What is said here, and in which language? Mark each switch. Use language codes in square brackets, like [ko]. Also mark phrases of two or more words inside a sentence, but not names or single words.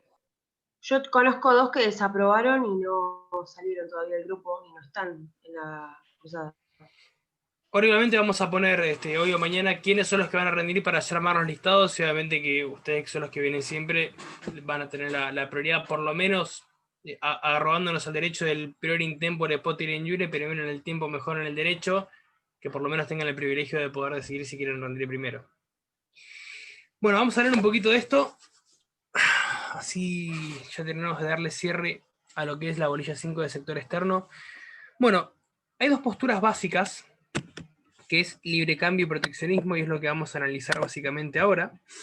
[es] Yo conozco dos que desaprobaron y no salieron todavía del grupo y no están en la cruzada. Obviamente vamos a poner hoy o mañana quiénes son los que van a rendir para llamar los listados y obviamente que ustedes que son los que vienen siempre van a tener la prioridad, por lo menos arrogándonos al derecho del [la] prior in tempore potere in iure, [es] pero en el tiempo mejor en el derecho, que por lo menos tengan el privilegio de poder decidir si quieren rendir primero. Bueno, vamos a hablar un poquito de esto, así ya terminamos de darle cierre a lo que es la bolilla 5 del sector externo. Bueno, hay dos posturas básicas, que es libre cambio y proteccionismo, y es lo que vamos a analizar básicamente ahora.